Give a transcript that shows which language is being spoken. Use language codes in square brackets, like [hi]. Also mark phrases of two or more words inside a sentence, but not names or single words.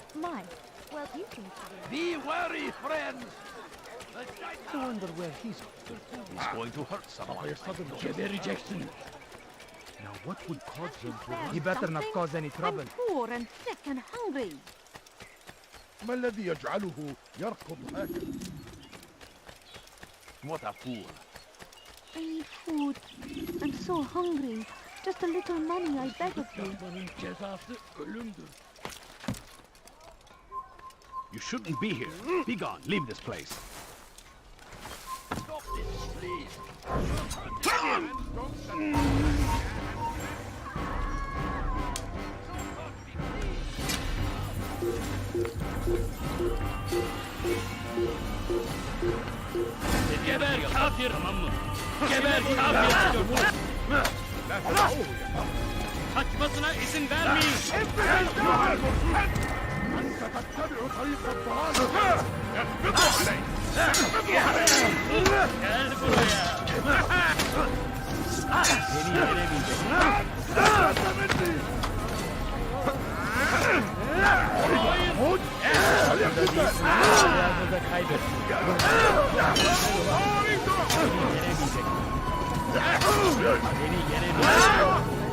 [en] Why? Well, you seem to Be wary, friends! I wonder where he's He's going to hurt someone. Get a rejection. Now what would cause him to run? He better not cause any I'm poor and sick and hungry. [ar] ما الذي يجعله يركض هكذا؟ [en] What a fool. I need food. I'm so hungry. Just a little money, I beg of you. You shouldn't be here. Be gone. Leave this place. Stop this, please. [tr] Geber kafir! Geber kafir! Kaçmasına izin vermeyin! [ar] أنت تتبع طريق الضلال. اثبتوا عليه. [tr] Gel buraya! Seni yenemeyecek. Hayır! Kaybet. Seni yenemeyecek.